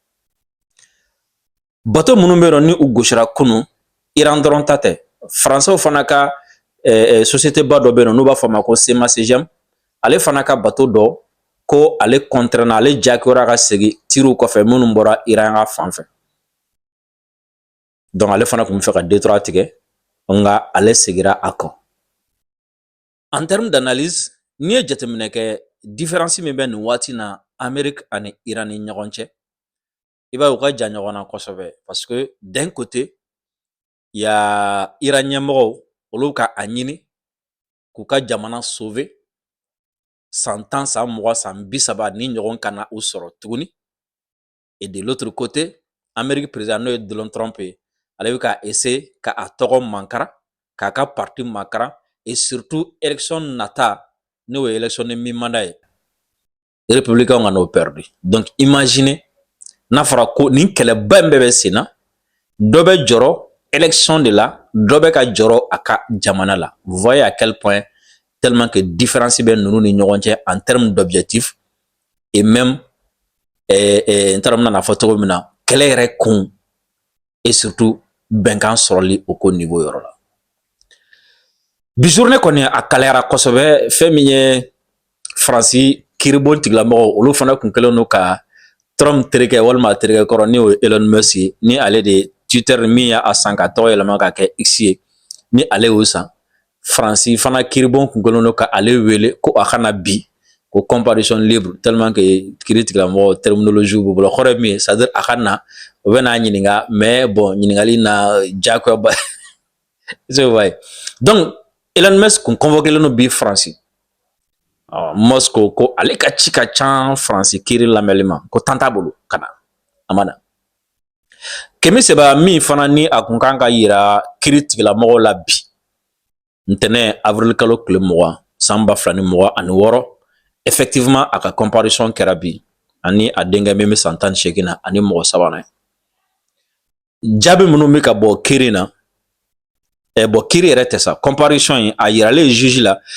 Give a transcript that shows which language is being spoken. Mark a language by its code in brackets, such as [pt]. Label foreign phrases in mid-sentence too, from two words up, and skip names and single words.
[bm] bateau minnu bɛ yen nɔ ni u gosira kunun Iran dɔrɔn ta tɛ Français fana ka société ba dɔ bɛ yen nɔ n'u b'a fɔ a ma ko CMA CGM ale fana ka bateau dɔ ko ale contraint ale jakiyara ka segin tiriw kɔfɛ minnu bɔra Iran ka fan fɛ donc ale fana tun bɛ fɛ ka Détroit tigɛ nka ale segira a kan [fr] en termes d'analyse [bm] n'i ye jateminɛ kɛ différence min bɛ nin waati na Amérique ani Iran ni ɲɔgɔn cɛ i b'a ye u ka jan ɲɔgɔn na kosɛbɛ parce [fr] que d'un côté il y a [bm] Iran ɲɛmɔgɔw olu ka a ɲini k'u ka jamana sauver san 10 san 20 san 30 ni ɲɔgɔn kana u sɔrɔ tuguni [fr] et de l'autre côté [bm] Amérique président n'o ye Donald Trump ye ale bɛ ka essayer ka a tɔgɔ mankara k'a ka parti mankara [fr] et surtout élection [bm] nata n'o ye élection ni min manda ye républicains ka n'o perdu donc imaginez n'a fɔra ko nin kɛlɛba in bɛɛ bɛ sen na dɔ bɛ jɔrɔ [fr] élection de la [bm] dɔ bɛ ka jɔrɔ a ka jamana la [fr] vous voyez à quel point tellement que différence [bm] bɛ ninnu ni ɲɔgɔn cɛ [fr] en termes d'objectifs et même [bm] n taara n bɛna fɔ cogo min na kɛlɛ yɛrɛ kun [fr] et surtout [bm] bɛnkan sɔrɔli o ko niveau yɔrɔ la bi journée kɔni a kalayara kosɛbɛ fɛn min ye Faransi kiiribon tigilamɔgɔw olu fana kun kɛlen don ka Trump terikɛ walima a terikɛ kɔrɔ ni o ye Elon Musk ye ni ale de Twitter min y'a san ka tɔgɔ yɛlɛma ka kɛ X ye ni ale y'o san Faransi fana kiiribon kun kɛlen don ka ale wele ko a kana bi ko [fr] comparution libre tellement que [bm] kiiri tigilamɔgɔw terminologie b'u bolo kɔrɔ ye min ye [fr] c'est à dire [bm] a ka na o bɛ n'a ɲininka [fr] mais bon [bm] ɲininkali na jagoya donc Elon Musk kun convoqué len don bi Faransi Musk ko ale ka ci ka can Faransi kiiri lamɛnli ma ko tan t'a bolo ka na a ma na kɛmɛ saba min fana ni a kun kan ka yira kiiri tigilamɔgɔw la bi ntɛnɛn avril kalo tile 20 san 2026 effectivement a ka comparution kɛra bi ani a denkɛ min bɛ san 18 na ani mɔgɔ sabanan jaabi minnu bɛ ka bɔ kiiri na bon kiiri yɛrɛ tɛ sa comparution in a yiralen juge la